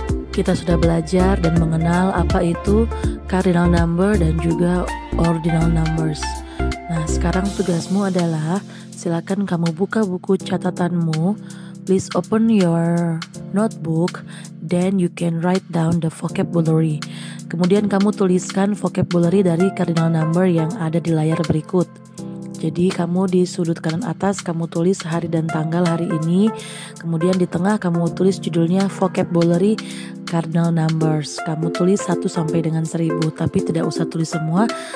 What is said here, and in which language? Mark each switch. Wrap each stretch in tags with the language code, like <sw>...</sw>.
<id>Kita sudah belajar dan mengenal apa itu cardinal number dan juga ordinal numbers. Nah, sekarang tugasmu adalah silakan kamu buka buku catatanmu.</id> <en>Please open your notebook, then you can write down the vocabulary.</en> <id>Kemudian kamu tuliskan vocabulary dari cardinal number yang ada di layar berikut. Jadi kamu di sudut kanan atas kamu tulis hari dan tanggal hari ini. Kemudian di tengah kamu tulis judulnya vocabulary cardinal numbers. Kamu tulis 1 sampai dengan 1000, tapi tidak usah tulis semua.</id>